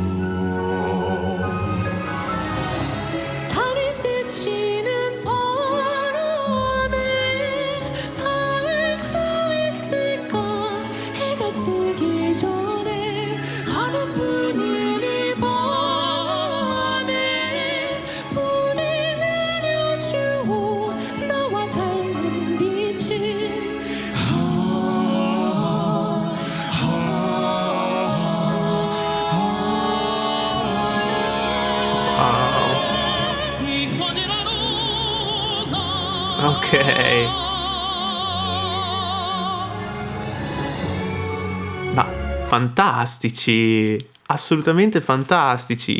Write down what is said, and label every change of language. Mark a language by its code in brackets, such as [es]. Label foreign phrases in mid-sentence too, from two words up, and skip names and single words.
[ko] 달이 스치는 바람에 닿을 수 있을까. 해가 뜨기 전에 하는 분위기 밤에 부디 내려주고 나와 닮은 빛을. [es] Hijo de la luna. [it] Ok. Ma fantastici, assolutamente fantastici.